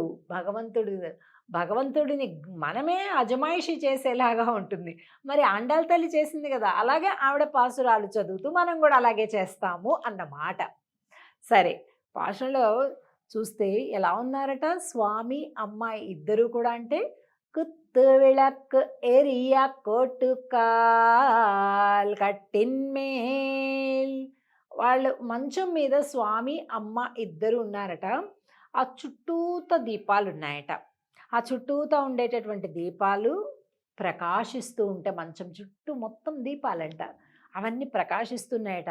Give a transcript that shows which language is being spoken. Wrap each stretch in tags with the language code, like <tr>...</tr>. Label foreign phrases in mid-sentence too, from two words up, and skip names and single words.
<te>భగవంతుడిని మనమే అజమాయిషి చేసేలాగా ఉంటుంది. మరి ఆండాళ్ళ తల్లి చేసింది కదా, అలాగే ఆవిడ పాసురాలు చదువుతూ మనం కూడా అలాగే చేస్తాము అన్నమాట. సరే, పాసురంలో చూస్తే ఎలా ఉన్నారట స్వామి అమ్మాయి ఇద్దరు కూడా అంటే</te> <ta>குத்து விளக்கு எரிய கோட்டுக்கால் கட்டில்மேல்.</ta> <te>వాళ్ళు మంచం మీద స్వామి అమ్మ ఇద్దరు ఉన్నారట. ఆ చుట్టూత దీపాలు ఉన్నాయట. ఆ చుట్టూత ఉండేటటువంటి దీపాలు ప్రకాశిస్తూ ఉంటే మంచం చుట్టూ మొత్తం దీపాలంట, అవన్నీ ప్రకాశిస్తున్నాయట.</te>